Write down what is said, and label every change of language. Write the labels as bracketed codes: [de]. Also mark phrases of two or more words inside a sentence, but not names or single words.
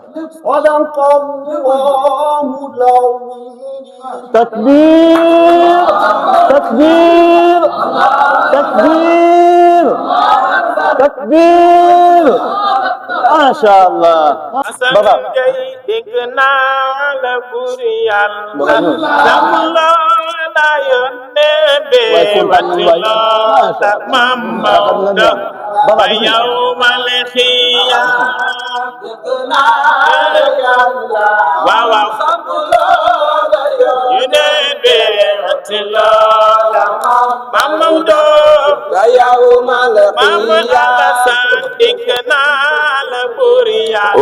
[ar] صدق الله العظيم تكبير تكبير تكبير تكبير ما شاء الله [wo] Asan بابا Gay dégg naa la buur Yàlla sam loola yónnee bee wati loola Maam Maodo ba [ar] يوم القيامة [wo] waaw waaw yónnee bee wati loola Maam Maodo Maam Alasan dégg naa la buur Yàlla